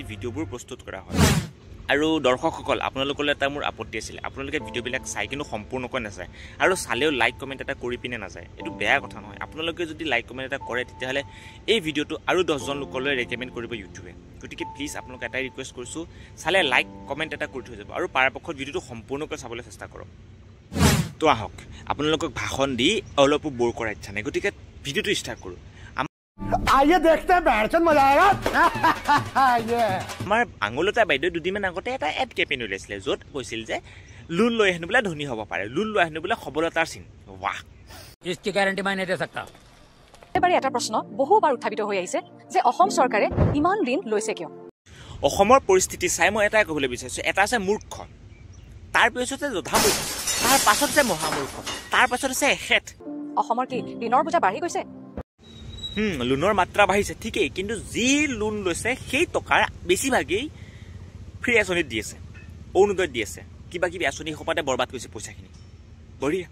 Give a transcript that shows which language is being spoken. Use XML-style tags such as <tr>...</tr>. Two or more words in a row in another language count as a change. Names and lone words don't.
<as>ভিডিওবোৰ প্ৰস্তুত কৰা হয় আৰু দৰ্শকসকল আপোনালোকলৈ এটা মোৰ আপত্তি আছিল আপোনালোকে ভিডিওবিলাক চাই কিন্তু সম্পূৰ্ণকৈ নাচায় আৰু চালেও</as> <en>like comment</en> <as>এটা কৰি পিনে নাযায় এটো বেয়া কথা নহয় আপোনালোকে যদি</as> <en>like comment</en> <as>এটা কৰে তেতিয়াহলে এই ভিডিওটো আৰু 10 জন লোকলৈ ৰেকমেন্ড কৰিব ইউটিউবে গতিকে প্লিজ আপোনালোকে এটা ৰিকুৱেষ্ট কৰিছো চালে</as> <en>like comment</en> <as>এটা কৰি থৈ যাব আৰু পৰাপক্ষত ভিডিওটো সম্পূৰ্ণকৈ চাবলৈ চেষ্টা কৰক তো আহক আপোনালোকক ভাষণ দি অলপ বৰ কৰা ইচ্ছা নাই গতিকে ভিডিওটো ষ্টাৰ্ট কৰো</as> <hi>आइए देखते हैं बैठचंद मजा आएगा ये</hi> <as>আমাৰ আঙুলতা বাইদেউ দুদিনমান আগতে এটা</as> <en>ad campaign</en> <as>উলাইছিলে য'ত কৈছিল যে লোন লৈ আহিবলৈ ধনী হ'ব পাৰে লোন লৈ আহিবলৈ সবলতাৰ চিন বাহ</as> <hi>इसकी गारंटी मैं नहीं दे सकता</hi> <as>এবারে এটা প্ৰশ্ন বহুবাৰ উত্থাপিত হৈ আহিছে যে অসম চৰকাৰে ইমান ঋণ লৈছে কিয় অসমৰ পৰিস্থিতি চাই মই এটাই ক'বলৈ বিচাৰিছো এটা আছে মূৰ্খ তাৰ পিছতে যথামূৰ্খ তাৰ পাছত আছে মহামূৰ্খ তাৰ পাছত আছে এখেত অসমৰ কি ঋণৰ বোজা বাঢ়ি গৈছে লোনৰ মাত্ৰা বাঢ়িছে ঠিকই কিন্তু যি লোন লৈছে সেই টকাৰ বেছিভাগেই ফ্ৰী আঁচনিত দি আছে অৰুণোদয় দি আছে কিবা কিবি আঁচনি সপাতে বৰবাদ কৰিছে পইচাখিনি বঢ়িয়া</as>